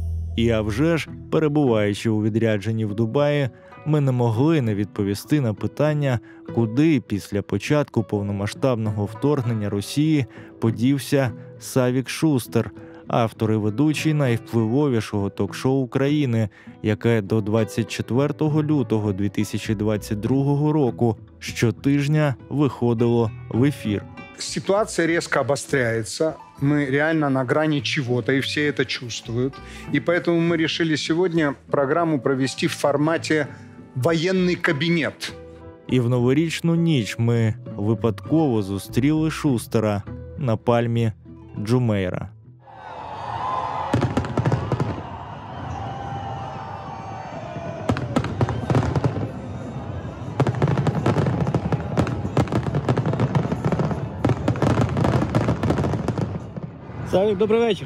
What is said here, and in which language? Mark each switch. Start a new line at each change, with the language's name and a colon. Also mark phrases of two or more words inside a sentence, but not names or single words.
Ukrainian: І а вже ж, перебуваючи у відрядженні в Дубаї, ми не могли не відповісти на питання, куди після початку повномасштабного вторгнення Росії подівся Савік Шустер, автор і ведучий найвпливовішого ток-шоу України, яке до 24 лютого 2022 року щотижня виходило в ефір.
Russian: Ситуация резко обостряется. Мы реально на грани чего-то, и все это чувствуют. И поэтому мы решили сегодня программу провести в формате
Ukrainian: «Воєнний кабінет». І в новорічну ніч ми випадково зустріли Шустера на пальмі Джумейра. Савік, добрий вечір.